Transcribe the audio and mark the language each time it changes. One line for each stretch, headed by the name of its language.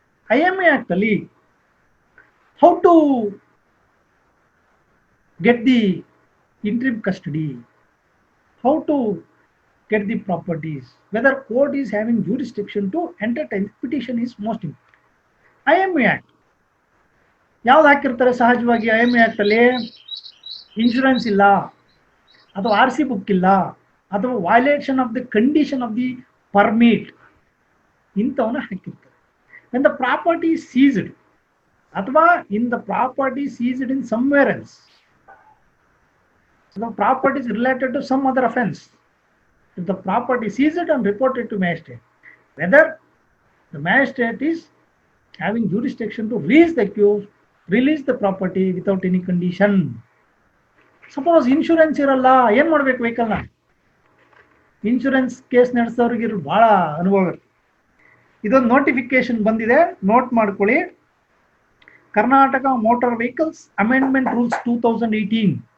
English: IME act ಅಲ್ಲಿ how to get the interim custody, how to get the properties, whether court is having jurisdiction to entertain the petition is most important.
Kannada: IME Act ಯಾವ್ದು ಹಾಕಿರ್ತಾರೆ ಸಹಜವಾಗಿ? IME Act ಅಲ್ಲಿ insurance ಇಲ್ಲ, ಅಥವಾ RC book ಇಲ್ಲ, ಅಥವಾ
English: violation of the condition of the permit,
Kannada: ಇಂಥವನ್ನ ಹಾಕಿರ್ತಾರೆ.
English: when the property is seized, ಅಥವಾ in the property seized in somewhere else, the property is related to some other offense. If the property is seized and reported to magistrate, whether the magistrate is having jurisdiction to release the property without any condition.
Kannada: Suppose insurance ಇರಲ್ಲ, ಏನ್ ಮಾಡ್ಬೇಕು? Vehicle ನ insurance case ನಡೆಸೋರಿಗೆ ಬಹಳ ಅನುಭವ ಇರುತ್ತೆ. ಇದೊಂದು notification ಬಂದಿದೆ, note ಮಾಡ್ಕೊಳ್ಳಿ. Karnataka motor vehicles amendment rules 2018.